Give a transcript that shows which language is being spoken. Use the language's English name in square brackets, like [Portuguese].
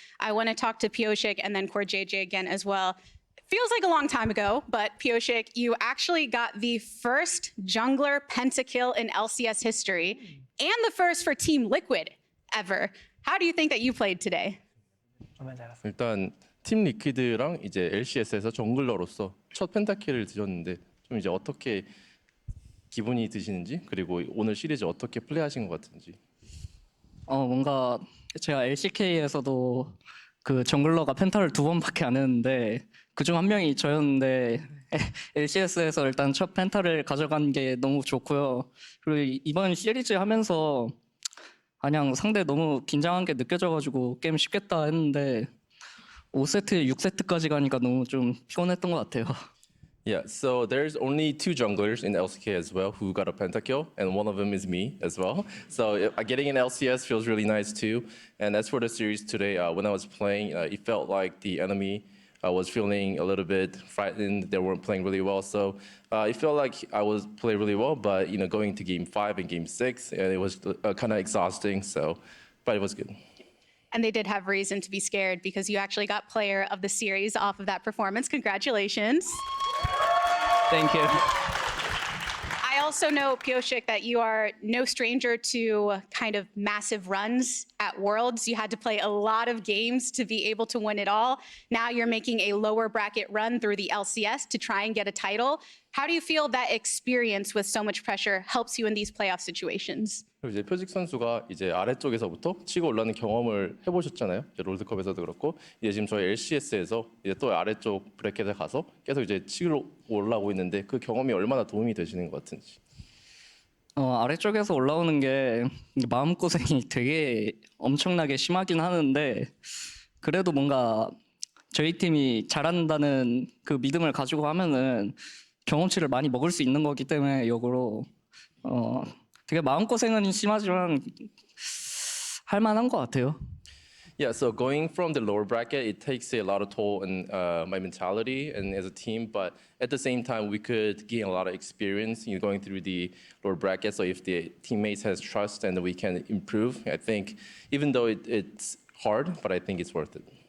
[English] I want to talk to Pyosik and then CoreJJ again as well. Feels like a long time ago, but Pyosik, you actually got the first jungler pentakill in LCS history and the first for Team Liquid ever. How do you think that you played today? [Korean] 일단 팀 리퀴드랑 이제 LCS에서 정글러로서 첫 펜타킬을 드셨는데 좀 이제 어떻게 기분이 드시는지 그리고 오늘 시리즈 어떻게 플레이하신 것 같은지. 뭔가 제가 LCK에서도 그 정글러가 펜타를 2번밖에 안 했는데 그중 한 명이 저였는데 LCS에서 일단 첫 펜타를 가져간 게 너무 좋고요. 그리고 이번 시리즈 하면서 그냥 상대 너무 긴장한 게 느껴져가지고 게임 쉽겠다 했는데 5세트, 6세트까지 가니까 너무 좀 피곤했던 것 같아요. [English] Yeah, so there's only 2 junglers in LCK as well who got a pentakill, and one of them is me as well. So getting an LCS feels really nice too. And as for the series today, when I was playing, it felt like the enemy was feeling a little bit frightened. They weren't playing really well, so it felt like I was playing really well. But going to Game 5 and Game 6, it was kind of exhausting. But it was good. And they did have reason to be scared because you actually got player of the series off of that performance. Congratulations. Thank you. I also know, Pyosik, that you are no stranger to kind of massive runs at Worlds. You had to play a lot of games to be able to win it all. Now you're making a lower bracket run through the LCS to try and get a title. How do you feel that experience with so much pressure helps you in these playoff situations? [Korean] 그리고 이제 표직 선수가 이제 아래쪽에서부터 치고 올라오는 경험을 해보셨잖아요. 이제 롤드컵에서도 그렇고 이제 지금 저희 LCS에서 이제 또 아래쪽 브래켓에 가서 계속 이제 치고 올라오고 있는데 그 경험이 얼마나 도움이 되시는 것 같은지. 아래쪽에서 올라오는 게 마음고생이 되게 엄청나게 심하긴 하는데 그래도 뭔가 저희 팀이 잘한다는 그 믿음을 가지고 하면은 경험치를 많이 먹을 수 있는 거기 때문에 역으로 되게 마음고생은 심하지만 할 만한 것 같아요. [English] Yeah, so going from the lower bracket, it takes a lot of toll on my mentality and as a team, but at the same time, we could gain a lot of experience going through the lower bracket. So if the teammates has trust and we can improve, I think even though it's hard, but I think it's worth it.